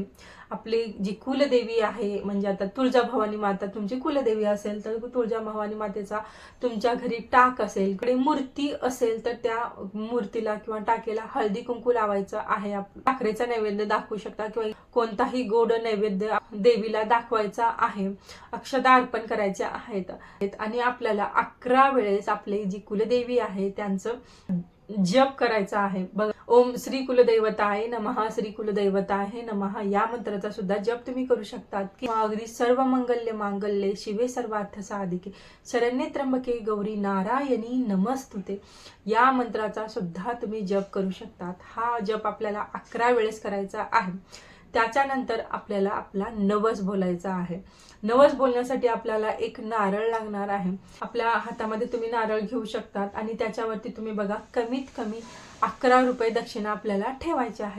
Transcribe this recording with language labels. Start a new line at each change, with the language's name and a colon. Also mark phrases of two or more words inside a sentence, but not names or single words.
Marathi: आपली जी कुलदेवी आहे, म्हणजे आता तुळजाभवानी माता तुमची कुलदेवी असेल तर तुळजाभवानी मातेचा तुमच्या घरी टाक असेल, कडे मूर्ती असेल तर त्या मूर्तीला किंवा टाकेला हळदी कुंकू लावायचं आहे. साखरेचा नैवेद्य दाखवू शकता किंवा कोणताही गोड नैवेद्य देवीला दाखवायचा आहे. अक्षता अर्पण करायच्या आहेत आणि आपल्याला 11 वेळेस आपली जी कुलदेवी आहे त्यांचं जप करायचा आहे. बघा,
Sanskrit: ओम श्री कुलदैवताय नमः, श्री कुलदैवताय नमः
Marathi: या मंत्राचा सुद्धा जप तुम्ही करू शकतात. किंवा अगदी
Sanskrit: सर्व मंगल्य मांगल्ये शिवे सर्वार्थ साधिके शरण्ये त्र्यंबके गौरी नारायणी नमस्तुते
Marathi: या मंत्राचा सुद्धा तुम्ही जप करू शकतात. हा जप आपल्याला 11 वेळेस करायचा आहे. त्याच्यानंतर आपल्याला आपला नवस बोलायचा आहे. नवस बोलण्यासाठी आपल्याला एक नारळ लागणार आहे. आपल्या हातामध्ये तुम्ही नारळ घेऊ शकतात आणि त्याच्यावरती तुम्ही बघा, कमीत कमी 11 रुपये दक्षिणा आपल्याला ठेवायच्या आहेत.